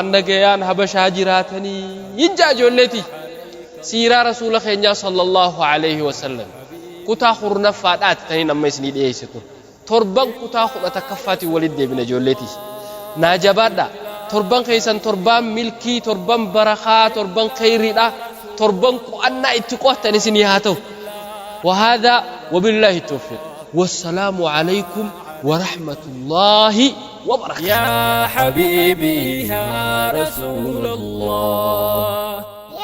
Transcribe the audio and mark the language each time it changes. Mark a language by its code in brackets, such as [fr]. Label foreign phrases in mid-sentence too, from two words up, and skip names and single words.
[om] nagayaan habashaa jiraatanii hinjaa ijoolleeti siiraa rasuula keenyaa [ar] صلى الله عليه وسلم [om] kutaa kurnaffaadhaati taniin amma isinii dhiyeessitu torban kutaa 11ffaatiin walitti deebina ijoolleeti naa jabaadha torban keessan torban milkii torban barakaa torban khayriidha torban qu'annaa itti qo'atan isinii haa ta'u [ar] وهذا وبالله التوفيق والسلام عليكم ورحمة الله وبركاته يا حبيبي يا رسول الله